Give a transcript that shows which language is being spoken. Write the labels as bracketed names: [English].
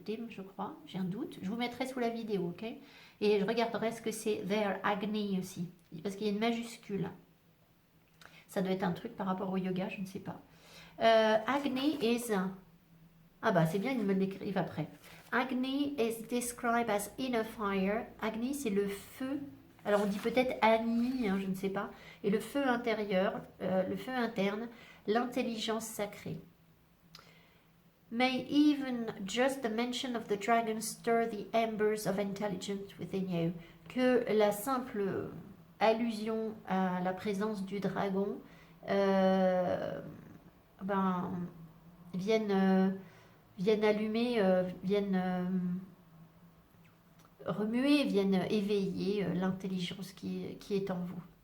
[French] Dim, je crois, j'ai un doute. Je vous mettrai sous la vidéo, ok? Et je regarderai ce que c'est their agni aussi, parce qu'il y a une majuscule. Ça doit être un truc par rapport au yoga, je ne sais pas. [English] Agni is... [French] Ah bah c'est bien, ils me l'écrivent après. [English] Agni is described as inner fire. [French] Agni, c'est le feu. Alors on dit peut-être Agni, je ne sais pas. Et le feu intérieur, le feu interne, l'intelligence sacrée. [English] May even just the mention of the dragon stir the embers of intelligence within you. [French] Que la simple allusion à la présence du dragon viennent allumer, viennent remuer, viennent éveiller l'intelligence qui est en vous.